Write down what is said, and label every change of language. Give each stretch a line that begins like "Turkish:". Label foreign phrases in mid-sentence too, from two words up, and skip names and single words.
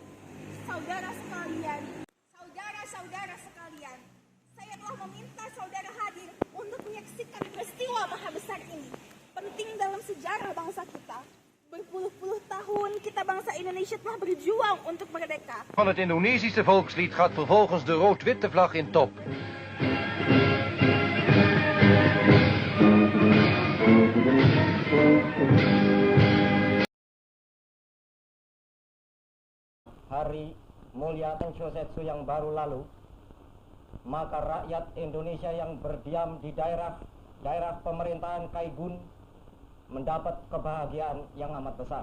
Indonesian: Saudara-saudara sekalian, saya telah meminta saudara hadir untuk menyaksikan peristiwa maha besar ini. Penting dalam sejarah bangsa kita. Berpuluh-puluh tahun kita bangsa Indonesia telah berjuang untuk merdeka.
Dutch: Van het Indonesische volkslied gaat vervolgens de rood-witte vlag in top.
Indonesian: Hari mulia Tenshosatsu yang baru lalu, maka rakyat Indonesia yang berdiam di daerah pemerintahan Kaigun mendapat kebahagiaan yang amat besar.